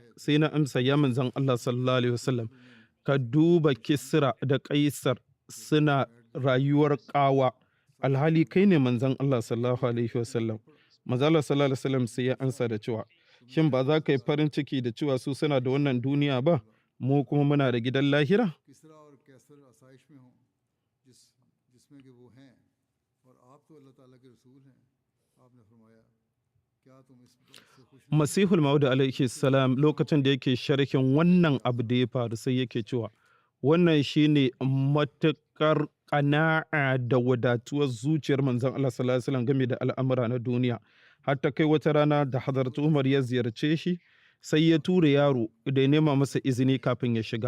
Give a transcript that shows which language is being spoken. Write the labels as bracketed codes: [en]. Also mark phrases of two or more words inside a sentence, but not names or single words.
[ha] Sai na amsa, ya manzon Allah [ar] صلى الله عليه وسلم, [ha] ka duba Kisra da Kaisar suna rayuwar ƙawa, alhali kai ne manzon Allah [ar] صلى الله عليه وسلم. [ha] Manzo Allah [ar] صلى الله عليه وسلم [ha] sai ya ansa da cewa, shin ba za ka yi farin ciki da cewa su suna da wannan duniya ba, mu kuma muna da gidan lahira? [ur] کسریٰ اور قیصر آسائش میں ہوں جس میں کہ وہ ہیں اور آپ تو اللہ تعالیٰ کے رسول ہیں. آپ نے فرمایا کیا تم اس بات سے خوش نہیں? [ha] Masihul Maudu [ar] عليه السلام [ha] lokacin da yake sharhin wannan abu da ya faru sai yake cewa wannan shine matuƙar ƙana'a da wadatuwar zuciyar manzon Allah [ar] صلى الله عليه وسلم [ha] game da al'amura na duniya. Har ta kai wata rana da Hazrat Umar ya ziyarce shi sai ya tura yaro da ya nema masa izini kafin ya shiga.